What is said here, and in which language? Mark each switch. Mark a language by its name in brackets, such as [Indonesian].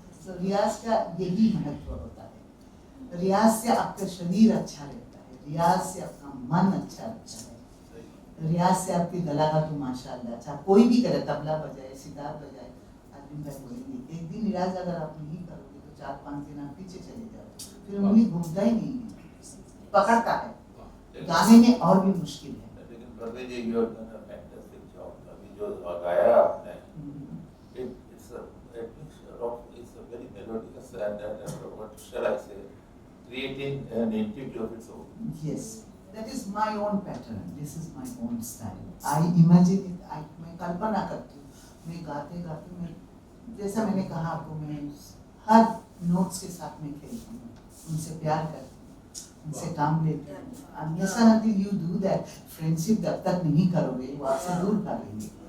[Hindi] तो रियाज का यही महत्व होता है। रियाज से आपका शरीर अच्छा रहता है, रियाज से आपका मन अच्छा रहता है, रियाज से आपके गला का तो माशाअल्लाह अच्छा, कोई भी करे, तबला बजाए, सितार बजाए, आदमी भाई बोलेंगे। एक दिन रियाज अगर आप नहीं करोगे तो 4-5 दिन आप पीछे चले जाओगे, फिर उंगली घूमता ही नहीं है, पकड़ता है। गाने में और भी मुश्किल है। लेकिन [English] Parveen ji you have done a fantastic job. [Hindi] अभी जो गाया आपने, [English] it's a mixture of, it's a very melodious and what shall I say, creating an entity of its own. Yes, that is my own pattern. This is my own style. I imagine it. [Hindi] मैं कल्पना करती हूँ, मैं गाते गाते मैं, जैसा मैंने कहा आपको, मैं हर नोट्स के साथ में खेलती हूँ, उनसे प्यार करती हूँ, उनसे काम लेती हूँ। [English] Until you do that, friendship [Hindi] जब तक नहीं करोगे वो आपसे दूर कर लेंगे।